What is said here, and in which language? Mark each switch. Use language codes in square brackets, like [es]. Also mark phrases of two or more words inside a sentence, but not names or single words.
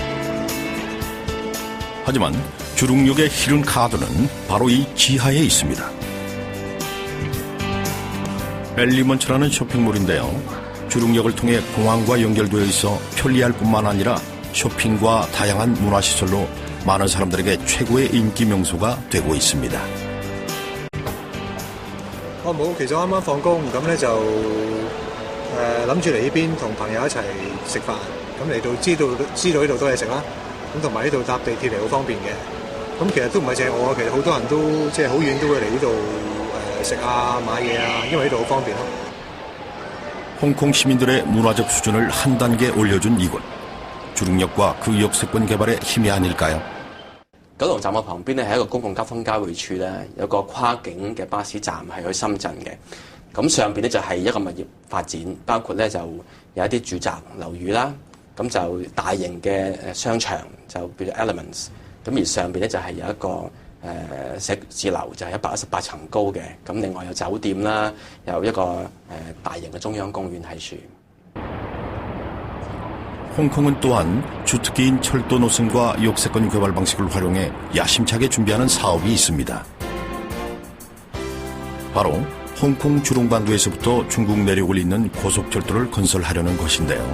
[ko] 하지만 주룩역의 히든 카드는 바로 이 지하에 있습니다. 엘리먼츠라는 쇼핑몰인데요. 주룩역을 통해 공항과 연결되어 있어 편리할 뿐만 아니라 쇼핑과 다양한 문화시설로 많은 사람들에게 최고의 인기 명소가 되고 있습니다. [yue] 冇，其實啱啱放工，咁咧就諗住嚟呢邊同朋友一齊食飯，咁嚟到知道呢度多嘢食啦，咁同埋呢度搭地鐵嚟好方便嘅，咁其實都唔係淨係我啊，其實好多人都即係好遠都會嚟呢度食啊買嘢啊，因為呢度好方便咯。 [ko] 홍콩 시민들의 문화적 수준을 한 단계 올려준 이곳. 주룩역과 그 역세권 개발의 힘이 아닐까요? [yue] 九龍站嘅旁邊咧係一個公共交通交匯處咧，有個跨境嘅巴士站係去深圳嘅。咁上邊咧就係一個物業發展，包括咧就有一啲住宅樓宇啦，咁就大型嘅商場就叫做 Elements。咁而上邊咧就係有一個寫字樓，就係118層高嘅。咁另外有酒店啦，有一個大型嘅中央公園喺處。 [ko] 홍콩은 또한 주특기인 철도 노선과 역세권 개발 방식을 활용해 야심차게 준비하는 사업이 있습니다. 바로 홍콩 주롱반도에서부터 중국 내륙을 잇는 고속철도를 건설하려는 것인데요.